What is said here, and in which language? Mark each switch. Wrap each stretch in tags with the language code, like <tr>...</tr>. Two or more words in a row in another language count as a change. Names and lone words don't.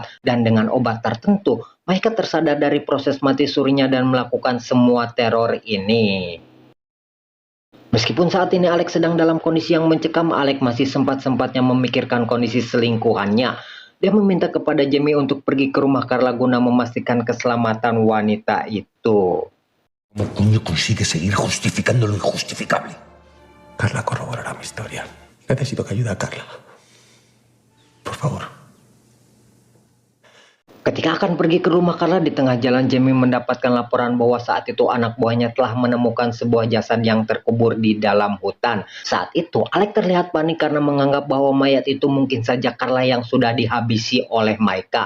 <id>Dan dengan obat tertentu, Maika tersadar dari proses mati surinya dan melakukan semua teror ini. Meskipun saat ini Alex sedang dalam kondisi yang mencekam, Alex masih sempat-sempatnya memikirkan kondisi selingkuhannya. Dia meminta kepada Jamie untuk pergi ke rumah Carla guna memastikan keselamatan wanita itu.</id> <es>¿Cómo coño consigue seguir justificando lo injustificable? Carla corroborará mi historia. Necesito que ayude a Carla. Por favor.</es> <id>Ketika akan pergi ke rumah Carla, di tengah jalan Jamie mendapatkan laporan bahwa saat itu anak buahnya telah menemukan sebuah jasad yang terkubur di dalam hutan. Saat itu Alex terlihat panik karena menganggap bahwa mayat itu mungkin saja Carla yang sudah dihabisi oleh Maika.</id>